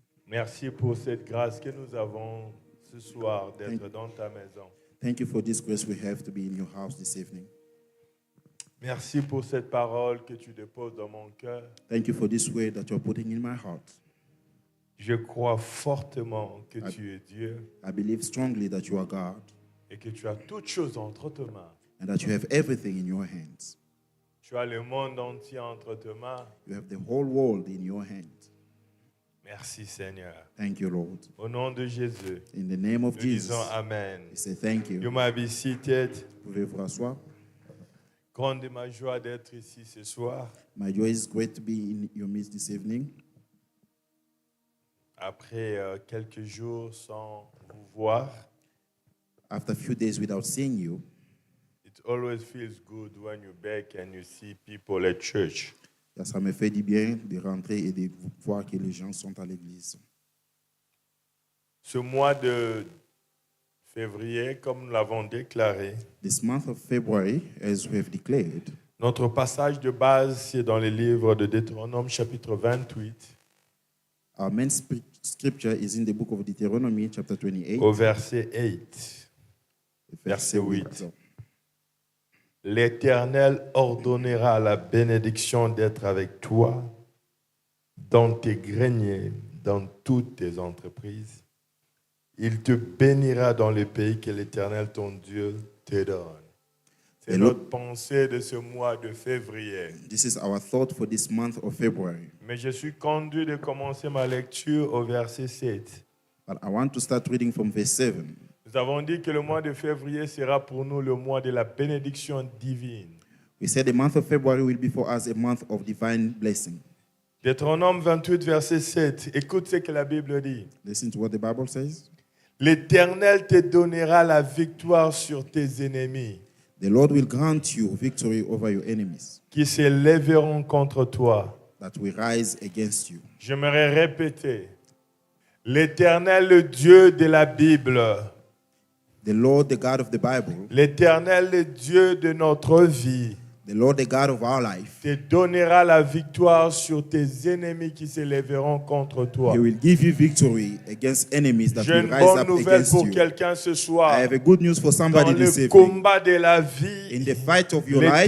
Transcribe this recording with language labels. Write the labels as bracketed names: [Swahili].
[French] Merci pour cette grâce que nous avons ce soir d'être dans ta maison. [English] Thank you for this grace we have to be in your house this evening. [French] Merci pour cette parole que tu déposes dans mon cœur. [English] Thank you for this word that you're putting in my heart. [French] Je crois fortement que tu es Dieu [English] I believe strongly that you are God [French] et que tu as toutes choses entre tes mains. [English] and that you have everything in your hands. [French] Tu as le monde entier entre tes mains. [English] You have the whole world in your hands. [French] Merci Seigneur. [English] Thank you, Lord. [French] Au nom de Jésus, [English] In the name of [French] nous [English] Jesus, [French] disons Amen. [English] we say thank You you. may be seated. [French] Pouvez vous rasseoir? Grande est ma joie d'être ici ce soir. [English] My joy is great to be in your midst this evening. [French] Après quelques jours sans vous voir, [English] After a few days without seeing you, it always feels good when you're back and you see people at church. [French] ça me fait du bien de rentrer et de voir que les gens sont à l'église. Ce mois de février, comme nous l'avons déclaré, [English] This month of February, as we have declared, [French] notre passage de base, c'est dans le livre de Deutéronome, chapitre 28, [English] our main scripture is in the book of Deuteronomy, chapter 28, [French] au verset 8. verset 8. L'Éternel ordonnera la bénédiction d'être avec toi dans tes greniers, dans toutes tes entreprises. Il te bénira dans le pays que l'Éternel, ton Dieu, te donne. C'est notre pensée de ce mois de février. [English] This is our thought for this month of February. [French] Mais je suis conduit de commencer ma lecture au verset 7. [English] But I want to start reading from verse 7. [French] Nous avons dit que le mois de février sera pour nous le mois de la bénédiction divine. [English] We said the month of February will be for us a month of divine blessing. [French] Deutéronome 28, verset 7. Écoute ce que la Bible dit. [English] Listen to what the Bible says. [French] L'Éternel te donnera la victoire sur tes ennemis [English] The Lord will grant you victory over your enemies [French] qui se lèveront contre toi. [English] that will rise against you. [French] J'aimerais répéter. L'Éternel, le Dieu de la Bible, [English] The Lord, the God of the Bible, [French] l'Éternel, le Dieu de notre vie, [English] the Lord, the God of our life, [French] te donnera la victoire sur tes ennemis qui se lèveront contre toi. [English] He will give you victory against enemies that [French] J'ai [English] will [French] une [English] rise [French] bonne [English] up [French] nouvelle [English] against [French] pour [English] you. [French] quelqu'un ce [English] I [French] soir. [English] have a good news for [French] Dans [English] somebody this [French] le [English] evening. [French] combat de la vie, [English] In the fight of your life,